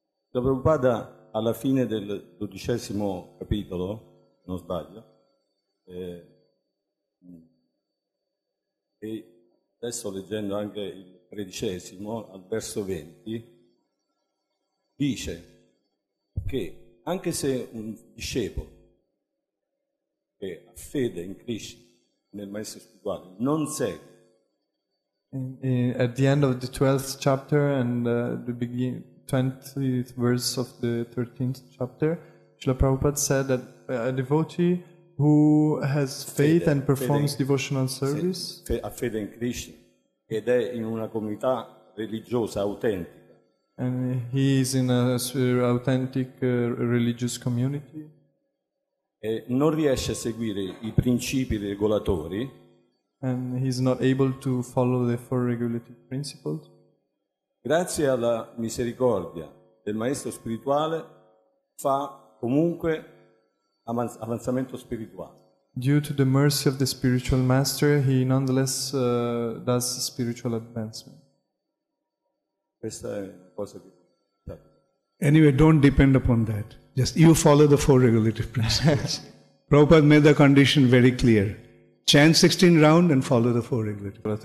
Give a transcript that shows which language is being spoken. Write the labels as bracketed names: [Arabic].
[Italian] La Prabhupada alla fine del 12° capitolo, non sbaglio, e adesso leggendo anche il 13° al verso 20, dice che anche se un discepolo che ha fede in Krishna, nel maestro spirituale, non segue. [English] At the end of the 12th chapter and the 20th verse of the 13th chapter, Srila Prabhupada said that a devotee who has faith and performs devotional service, [Italian] ha fede in Krishna ed è in una comunità religiosa autentica, [English] and he is in a authentic religious community, [Italian] e non riesce a seguire i principi regolatori, [English] and he is not able to follow the 4 regulative principles, [Italian] grazie alla misericordia del maestro spirituale fa comunque avanzamento spirituale. [English] Due to the mercy of the spiritual master, he nonetheless does spiritual advancement. [Italian] Questa è una cosa che... [English] Anyway, don't depend upon that. Just you follow the 4 regulative principles. Prabhupada made the condition very clear. Chant 16 round and follow the 4 regulative.